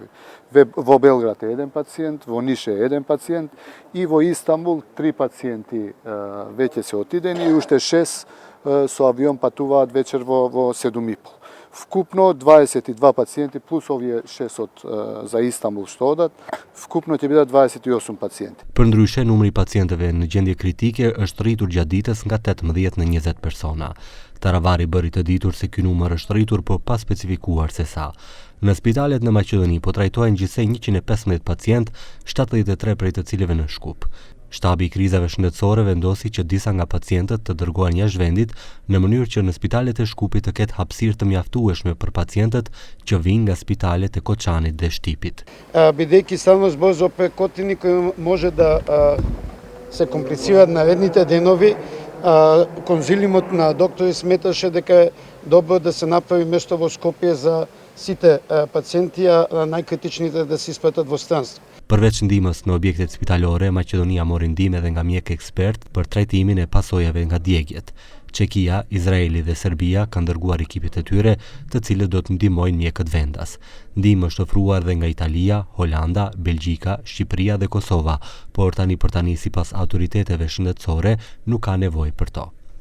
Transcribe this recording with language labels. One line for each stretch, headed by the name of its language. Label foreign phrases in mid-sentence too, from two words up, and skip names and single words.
Macedonian: Во Белград е 1 пациент, во Ниш е 1 пациент и во Истанбул 3 пациенти веќе се отидени и уште 6 со авион патуваат вечер во 7:30. Вкупно 22 пациенти плюс овие 6 за Истанбул што одат, вкупно ќе бидат 28 пациенти.
Albanian: Përndryshe, numri i pacientëve në gjendje kritike është rritur gjatë ditës nga 18 në 20 persona. Taravari bëri të ditur se ky numër është rritur por pa specifikuar se sa. Në spitalet në Maqedoni po trajtohen gjithsej 115 pacient, 73 prej të cilëve në Shkup. Shtabi i krizave shëndetësore vendosi që disa nga pacientët të dërgohen jashtë vendit në mënyrë që në spitalet e Shkupit të ketë hapësirë të mjaftueshme për pacientët që vinë nga spitalet e Koçanit dhe Shtipit.
Macedonian: Бидејќи ставно збор за опекотини кои може да се комплицираат наредните денови, конзилиумот на доктори сметаше дека е добро да се направи место во Скопје за сите пациенти, а најкритичните да се испратат во странство.
Albanian: Përveç ndihmës në objektet spitalore, Maqedonia mori ndihmë edhe nga mjek ekspert për trajtimin e pasojave nga djegjet. Çekia, Izraeli dhe Serbia kanë dërguar ekipet e tyre, të cilët do të ndihmojnë mjekët vendas. Ndihmë është ofruar edhe nga Italia, Holanda, Belgjika, Shqipëria dhe Kosova, por tani sipas autoriteteve shëndetësore nuk ka nevojë për to.